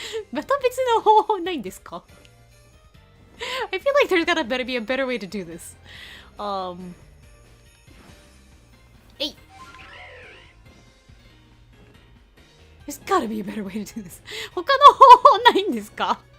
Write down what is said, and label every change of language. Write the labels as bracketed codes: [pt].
[ja] また別の方法ないんですか？ [en] I feel like there's gotta better be a better way to do this. There's gotta be a better way to do this. [ja] 他の方法ないんですか？